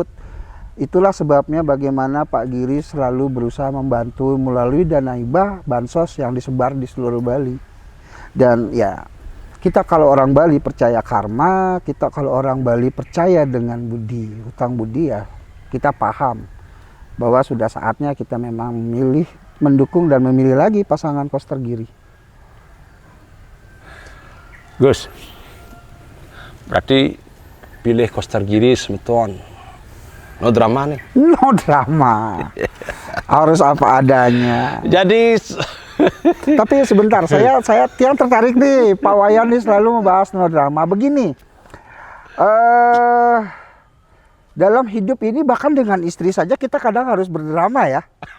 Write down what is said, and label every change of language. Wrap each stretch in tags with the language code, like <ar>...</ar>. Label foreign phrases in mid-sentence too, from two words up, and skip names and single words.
<id>Itulah sebabnya bagaimana Pak Giri selalu berusaha membantu melalui dana hibah, bansos yang disebar di seluruh Bali. Dan ya, kita kalau orang Bali percaya karma, kita kalau orang Bali percaya dengan budi, hutang budi ya, kita paham bahwa sudah saatnya kita memang memilih, mendukung dan memilih lagi pasangan Koster Giri. Gus, berarti pilih Koster Giri Semeton.</id> <en>No drama nih. No drama.</en> <id>Harus apa adanya. Jadi Tapi sebentar, saya yang tertarik nih, Pak Wayan nih selalu membahas</id> <en>no drama.</en> <id>Begini, dalam hidup ini bahkan dengan istri saja kita kadang harus berdrama ya.</id>